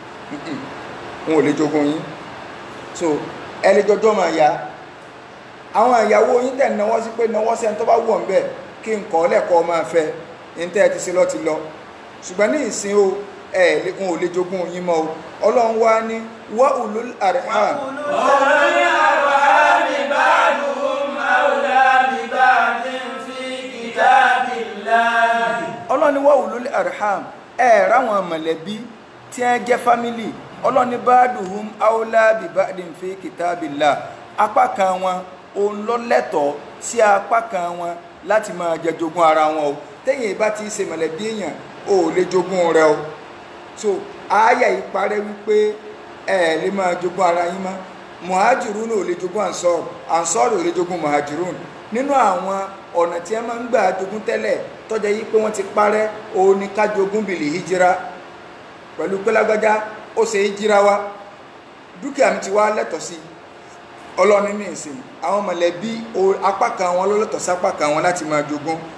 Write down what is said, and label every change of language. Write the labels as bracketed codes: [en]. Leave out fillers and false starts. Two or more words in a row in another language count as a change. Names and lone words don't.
[yo] wọn ò lè jogún yín so ẹlẹ́jọjọ́ máa ya àwọn ìyàwó yín tẹ̀ náwó sí pé náwó sẹ́ni tó bá wù ọ́n bẹ́ẹ̀ kí n kọ́ lẹ́kọ̀ọ́ máa fẹ́ ní tẹ́ ẹ ti ṣe lọ́ ti lọ ṣùgbọ́n ní ìsìn o wọn ò lè jogún yín mọ́ o Ọlọ́run wá ní [ar] وأولو الأرحام بعضهم أولى ببعض في كتاب الله. [yo] Ọlọ́run ní [ar] وأولو الأرحام [yo] ráwọn mọ̀lẹ́bí tí wọ́n jẹ́ fámílì Ọlọ́run ní [ar] بعضهم أولى ببعض في كتاب الله [yo] apá kan wọn òun ló lẹ́tọ̀ọ́ sí apá kan wọn láti máa jẹ jogún ara wọn o téèyàn bá ti ṣe mọ̀lẹ́bí èèyàn ò lè jogún rẹ o so àáyà yìí parẹ́ wípé ẹ lè máa jogún ara yín mọ́ muhajirun ò lè jogún ansor ò lè jogún muhajirun nínú àwọn ọ̀nà tí ẹ máa ń gbà jogún tẹ́lẹ̀ tó jẹ́ yí pé wọ́n ti parẹ́ òun ni ká jogún bìlì hijira pẹ̀lú pé lágbájá ó ṣe hijira wá dúkìá mi ti wá lẹ́tọ̀ọ́ sí ọlọ́ni ní ìsìn àwọn mọ̀lẹ́bí apá kan wọn ló lẹ́tọ̀ọ́ sápá kan wọn láti máa jogún